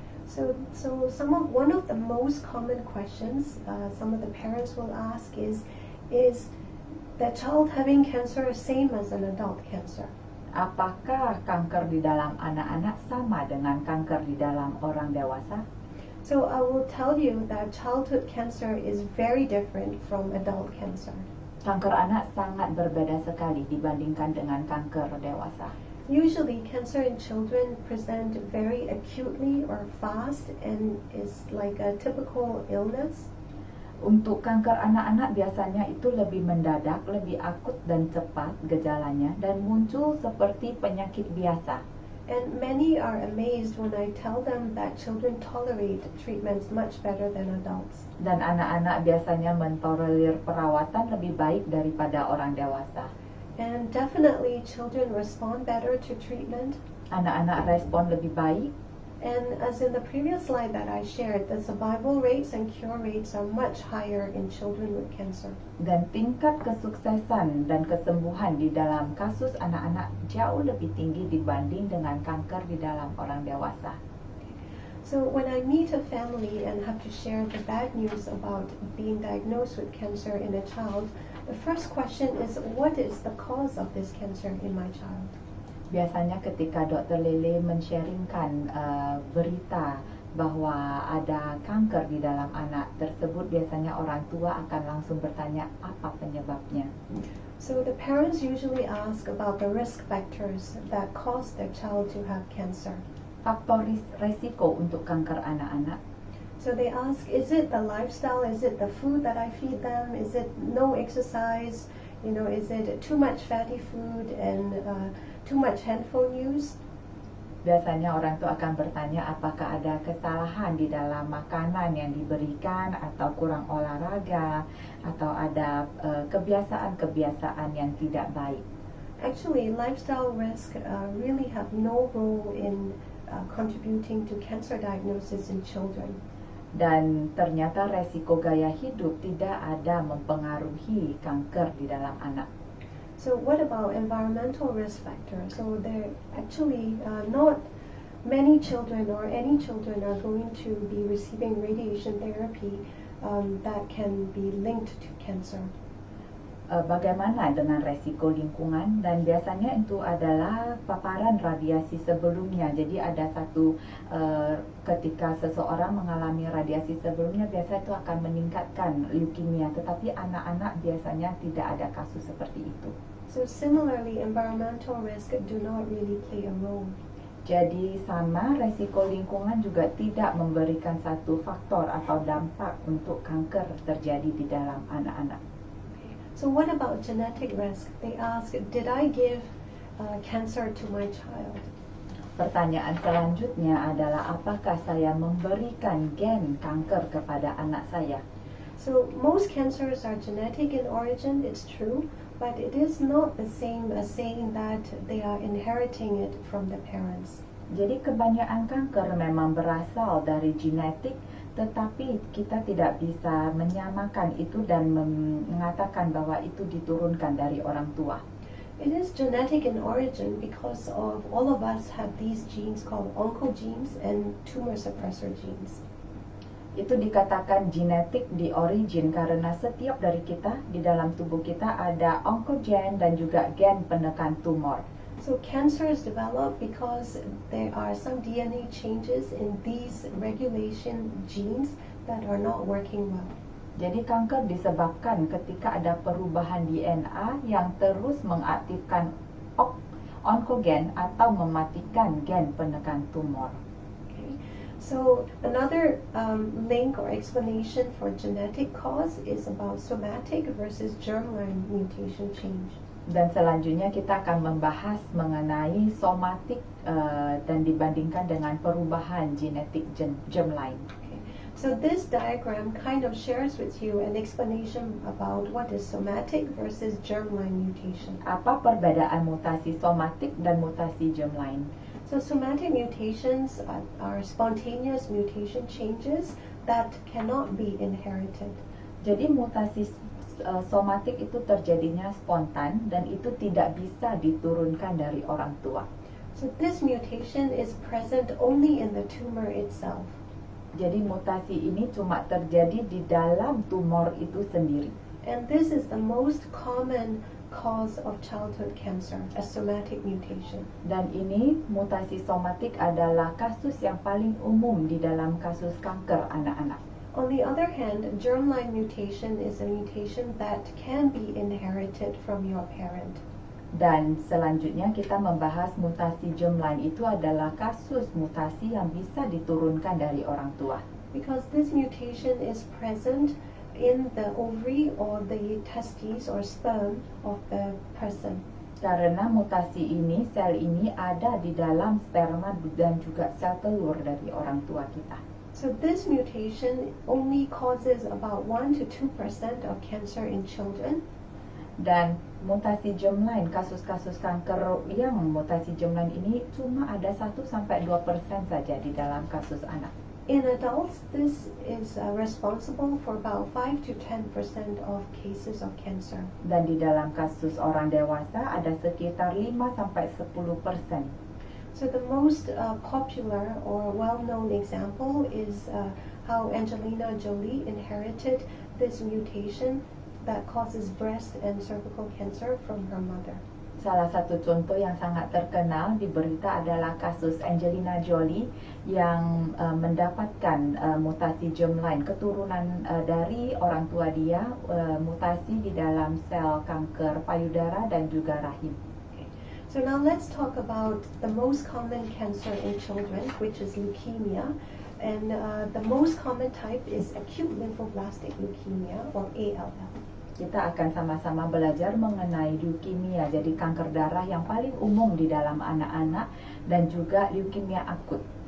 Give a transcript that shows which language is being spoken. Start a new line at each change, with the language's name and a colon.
English: So one of the most common questions some of the parents will ask is the child having cancer same as an adult cancer?
Indonesian: Apakah kanker di dalam anak-anak sama dengan kanker di dalam orang dewasa?
English: So I will tell you that childhood cancer is very different from adult cancer.
Indonesian: Kanker anak sangat berbeda sekali dibandingkan dengan kanker dewasa.
English: Usually cancer in children present very acutely or fast and is like a typical illness.
Indonesian: Untuk kanker anak-anak biasanya itu lebih mendadak, lebih akut dan cepat gejalanya dan muncul seperti penyakit biasa.
English: And many are amazed when I tell them that children tolerate treatments much better than adults.
Indonesian: Dan anak-anak biasanya mentolerir perawatan lebih baik daripada orang dewasa.
English: And definitely children respond better to treatment.
Indonesian: Anak-anak respon lebih baik.
English: And as in the previous slide that I shared, the survival rates and cure rates are much higher in children with cancer.
Indonesian: Dan tingkat kesuksesan dan kesembuhan di dalam kasus anak-anak jauh lebih tinggi dibanding dengan kanker di dalam orang dewasa.
English: So when I meet a family and have to share the bad news about being diagnosed with cancer in a child, the first question is, what is the cause of this cancer in my child?
Indonesian: Biasanya ketika Dr. Lele men-sharingkan berita bahwa ada kanker di dalam anak tersebut, biasanya orang tua akan langsung bertanya apa penyebabnya.
English: So the parents usually ask about the risk factors that cause their child to have cancer.
Indonesian: Faktor resiko untuk kanker anak-anak.
English: So they ask, is it the lifestyle? Is it the food that I feed them? Is it no exercise? You know, is it too much fatty food and too much handphone use?
Indonesian: Biasanya orang itu akan bertanya apakah ada kesalahan di dalam makanan yang diberikan, atau kurang olahraga, atau ada kebiasaan-kebiasaan yang tidak baik.
English: Actually, lifestyle risk really have no role in contributing to cancer diagnosis in children.
Indonesian: Dan ternyata resiko gaya hidup tidak ada mempengaruhi kanker di dalam anak.
English: So what about environmental risk factors? So there actually not many children or any children are going to be receiving radiation therapy that can be linked to cancer.
Indonesian: Bagaimana dengan resiko lingkungan? Dan biasanya itu adalah paparan radiasi sebelumnya. Jadi ada satu ketika seseorang mengalami radiasi sebelumnya, biasa itu akan meningkatkan leukemia. Tetapi anak-anak biasanya tidak ada kasus seperti itu.
English: So similarly, environmental risk do not really play a role.
Indonesian: Jadi sama, resiko lingkungan juga tidak memberikan satu faktor atau dampak untuk kanker terjadi di dalam anak-anak.
English: So what about genetic risk? They ask, did I give cancer to my child?
Indonesian: Pertanyaan selanjutnya adalah apakah saya memberikan gen kanker kepada anak saya?
English: So most cancers are genetic in origin, it's true, but it is not the same as saying that they are inheriting it from the parents.
Indonesian: Jadi kebanyakan kanker memang berasal dari genetik, tetapi kita tidak bisa menyamakan itu dan mengatakan bahwa itu diturunkan dari orang tua.
English: It is genetic in origin because of all of us have these genes called oncogenes and tumor suppressor genes.
Indonesian: Itu dikatakan genetik di origin karena setiap dari kita di dalam tubuh kita ada oncogen dan juga gen penekan tumor.
English: So cancers develop because there are some DNA changes in these regulation genes that are not working well.
Indonesian: Jadi kanker disebabkan ketika ada perubahan DNA yang terus mengaktifkan oncogen atau mematikan gen penekan tumor.
English: Okay. So another link or explanation for genetic cause is about somatic versus germline mutation change.
Indonesian: Dan selanjutnya kita akan membahas mengenai somatik dan dibandingkan dengan perubahan genetik germline.
English: Okay. So this diagram kind of shares with you an explanation about what is somatic versus germline mutation.
Indonesian: Apa perbedaan mutasi somatik dan mutasi germline?
English: So somatic mutations are spontaneous mutation changes that cannot be inherited.
Indonesian: Jadi mutasi somatik itu terjadinya spontan dan itu tidak bisa diturunkan dari orang tua.
English: So this mutation is present only in the tumor itself.
Indonesian: Jadi mutasi ini cuma terjadi di dalam tumor itu sendiri.
English: And this is the most common cause of childhood cancer, a somatic mutation.
Indonesian: Dan ini mutasi somatik adalah kasus yang paling umum di dalam kasus kanker anak-anak.
English: On the other hand, germline mutation is a mutation that can be inherited from your parent.
Indonesian: Dan selanjutnya kita membahas mutasi germline. Itu adalah kasus mutasi yang bisa diturunkan dari orang tua.
English: Because this mutation is present in the ovary or the testes or sperm of the person.
Indonesian: Karena mutasi ini, sel ini ada di dalam sperma dan juga sel telur dari orang tua kita.
English: So this mutation only causes about 1 to 2% of cancer in children.
Indonesian: Dan mutasi germline, kasus-kasus kanker yang mutasi germline ini cuma ada 1-2% saja di dalam kasus anak.
English: In adults, this is responsible for about 5 to 10% of cases of cancer.
Indonesian: Dan di dalam kasus orang dewasa ada sekitar 5-10%.
English: So the most popular or well-known example is how Angelina Jolie inherited this mutation that causes breast and cervical cancer from her mother.
Indonesian: Salah satu contoh yang sangat terkenal di berita adalah kasus Angelina Jolie yang mendapatkan mutasi germline, keturunan dari orang tua dia, mutasi di dalam sel kanker payudara dan juga rahim.
English: So now let's talk about the most common cancer in children, which is leukemia. And the most common type is acute lymphoblastic leukemia, or ALL.
Indonesian: kita akan sama-sama belajar mengenai leukemia, jadi kanker darah yang paling umum di dalam anak-anak dan juga leukemia akut.